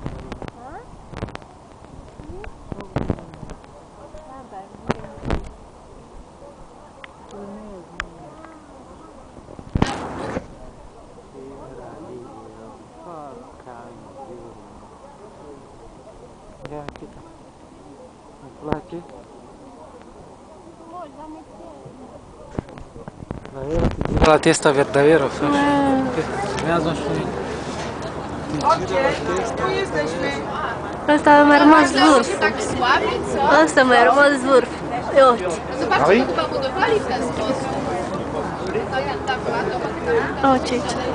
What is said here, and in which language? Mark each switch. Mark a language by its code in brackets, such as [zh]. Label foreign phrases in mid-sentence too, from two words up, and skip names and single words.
[ro] Ha? Da, dar nu e Ia, Chica. Îmi place? [it] Davvero, ti gira la testa per davvero. [ro] Urmează și mine. Ăsta a mai rămas vârf. Ăsta mai rămas vârf. Uite. Uite aici.